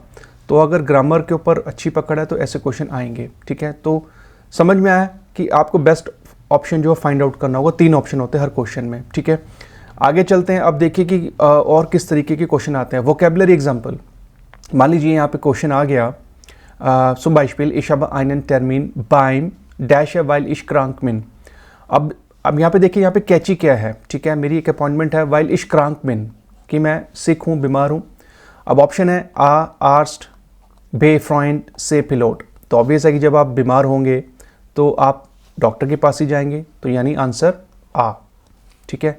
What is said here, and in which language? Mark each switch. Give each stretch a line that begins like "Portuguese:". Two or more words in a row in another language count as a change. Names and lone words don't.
Hindi: तो अगर ग्रामर के ऊपर अच्छी पकड़ है तो ऐसे क्वेश्चन आएंगे। ठीक है, तो समझ में आया कि आपको
English: best option
Hindi: जो
English: find out
Hindi: करना होगा। 3 ऑप्शन होते हैं हर क्वेश्चन में। ठीक है, आगे चलते हैं। अब देखिए कि और किस तरीके के क्वेश्चन आते हैं।
English: vocabulary example,
Hindi: मान लीजिए यहाँ पे क्वेश्चन आ गया,
German: zum Beispiel ich habe einen Termin beim
Hindi: डैश है
German: weil ich krank min.
Hindi: अब यहाँ पे देखिए, यहाँ पे कैची क्या है। ठीक है, मेरी एक अपॉइंटमेंट है
German: weil ich krank min,
Hindi: कि मैं सिक हूँ, बीमार हूँ। अब ऑप्शन है
German: A, Arzt, B, Freund, C, Pilot.
Hindi: तो ऑब्वियस है कि जब आप बीमार होंगे तो आप डॉक्टर के पास ही जाएंगे, तो यानी आंसर आ, ठीक है।